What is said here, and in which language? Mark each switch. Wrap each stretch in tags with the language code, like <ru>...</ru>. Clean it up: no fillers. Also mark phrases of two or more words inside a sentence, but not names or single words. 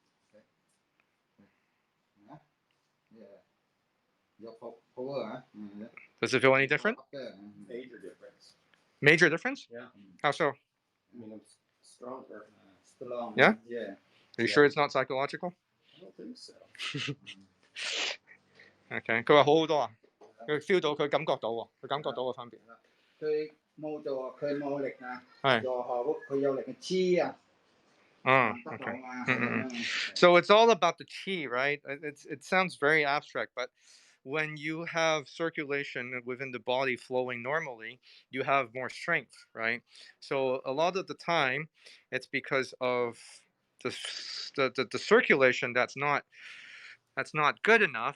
<en>Does it feel any different? Major difference. Major difference? Yeah. How so? I mean, I'm stronger. Yeah? Yeah. Are you sure it's not psychological? I don't think so.</en> <yue>Okay. 佢話好好多啊，佢 feel 到佢感覺到喎，佢感覺到個分別。佢冇做，佢冇力啊。係。做下佢有力嘅黐啊。</yue> <en>Okay. So it's all about the chi, right? It sounds very abstract, but when you have circulation within the body flowing normally, you have more strength, right? So a lot of the time, it's because of the circulation that's not good enough.</en>